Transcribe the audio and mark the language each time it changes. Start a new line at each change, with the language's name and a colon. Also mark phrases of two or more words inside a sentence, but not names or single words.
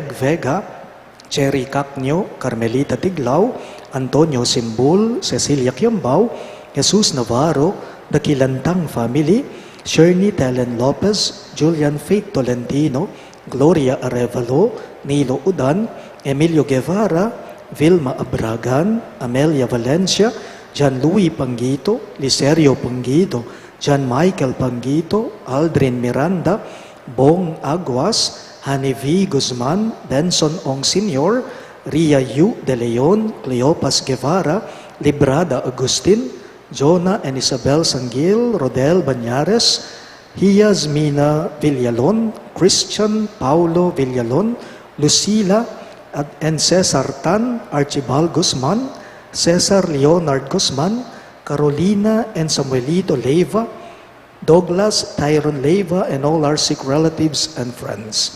English: Vega, Cherry Cacnio, Carmelita Tiglao, Antonio Simbul, Cecilia Quiambao, Jesus Navarro, the Kilantang family, Shirley Telen Lopez, Julian Faith Tolentino, Gloria Arevalo, Nilo Udan, Emilio Guevara, Vilma Abragan, Amelia Valencia, John Louis Pangito, Licerio Pangito, John Michael Pangito, Aldrin Miranda, Bong Aguas, Hani V. Guzman, Benson Ong Sr., Ria Yu De Leon, Cleopas Guevara, Librada Agustin, Jonah and Isabel Sanggil, Rodel Banyares, Hiaz Mina Villalon, Christian Paulo Villalon, Lucila and Cesar Tan, Archibald Guzman, Cesar Leonard Guzman, Carolina and Samuelito Leiva, Douglas, Tyron Leiva, and all our sick relatives and friends.